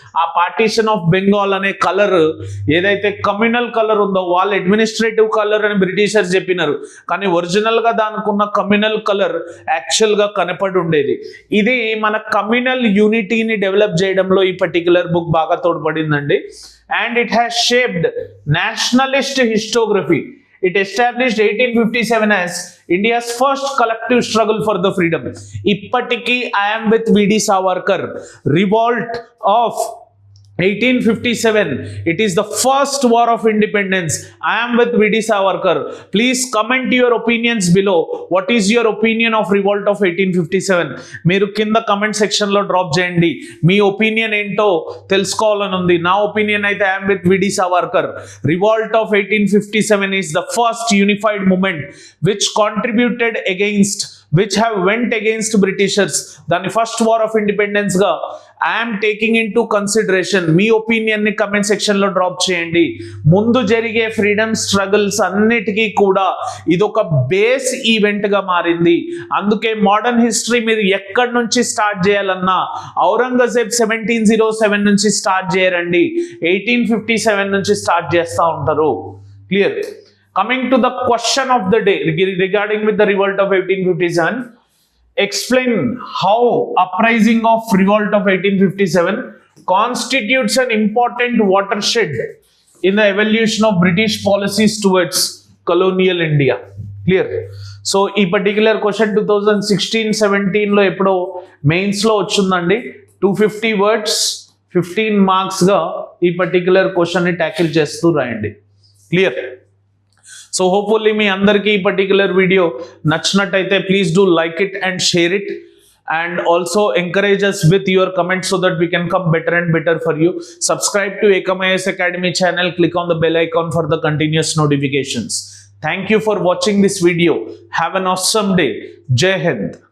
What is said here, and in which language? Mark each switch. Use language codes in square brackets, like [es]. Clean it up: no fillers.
[te] ఆ partition of Bengal అనే colour ఏదైతే కమ్యూనల్ కలర్ ఉందో వాళ్ళు అడ్మినిస్ట్రేటివ్ కలర్ అని బ్రిటిషర్స్ చెప్పినారు, కానీ ఒరిజినల్ గా దానికున్న కమ్యూనల్ కలర్ యాక్చువల్ గా కనపడి ఉండేది. ఇది మన కమ్యూనల్ యూనిటీని డెవలప్ చేయడంలో ఈ పర్టిక్యులర్ బుక్ బాగా తోడ్పడిందండి. [en] And it has shaped nationalist historiography. It established 1857 as India's first collective struggle for the freedom. [te] Ippatiki [en] I am with V.D. Savarkar. Revolt of 1857. It is the first war of independence. I am with V.D. Savarkar. Please comment your opinions below. What is your opinion of revolt of 1857? [te] మీరు కింద comment section లో drop చేయండి. మీ opinion ఏంటో తెలుసుకోవాలని ఉంది. నా opinion అయితే [en] I am with V.D. Savarkar. Revolt of 1857 is the first unified movement which contributed against, which have went against Britishers. దాని first war of independence గా I'm taking in to consideration. [te] మీ opinion ని comment section లో drop చేయండి. ముందు జరిగే freedom struggles అన్నిటికీ కూడా ఇదొక బేస్ ఈవెంట్ గా మారింది. అందుకే మోడర్న్ హిస్టరీ మీరు ఎక్కడి నుంచి స్టార్ట్ చేయాలన్నా ఔరంగజేబ్ 1707 నుంచి స్టార్ట్ చేయరండి, 1857 నుంచి స్టార్ట్ చేస్తూ ఉంటారు. [en] Clear? Coming to the question of the day regarding with the revolt of 1857, explain how uprising of revolt of 1857 constitutes an important watershed in the evolution of British policies towards colonial India. Clear. [te] So ఈ particular question 2016-17లో ఎప్పుడో మెయిన్స్లో వచ్చిందండి. 250 words 15 మార్క్స్గా ఈ particular క్వశ్చన్ని tackle చేస్తూ రాయండి. [en] Clear. [te] So hopefully మీ అందరికీ ఈ పర్టికులర్ వీడియో నచ్చినట్టయితే [en] Please do like it and share it, and also encourage us with your comments so that we can come better and better for you. Subscribe to Ekam IAS Academy channel, click on the bell icon for the continuous notifications. Thank you for watching this video. Have an awesome day. Jai Hind.